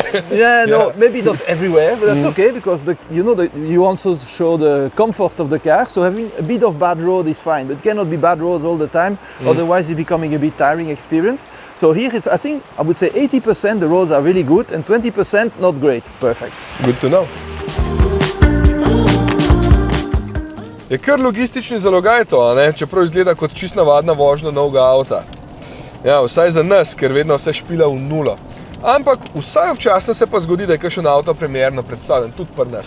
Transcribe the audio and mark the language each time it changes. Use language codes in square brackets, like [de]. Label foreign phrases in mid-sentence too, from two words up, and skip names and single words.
[en] No, maybe not everywhere, but that's okay because you also show the comfort of the car. So having a bit of bad road is fine, but it cannot be bad roads all the time. Otherwise, it's becoming a bit tiring experience. So here, I would say 80% the roads are really good and 20% not great. Perfect. Good to know. [sl] Je kar logistični zalogaj to, ne? Čeprav izgleda kot čist navadna vožnja novega avta. Ja, vsaj za nas, ker vedno vse špila v nulo. Ampak vsaj občasno se pa zgodi, da je kakšen avto premierno predstavljen, tudi pri nas.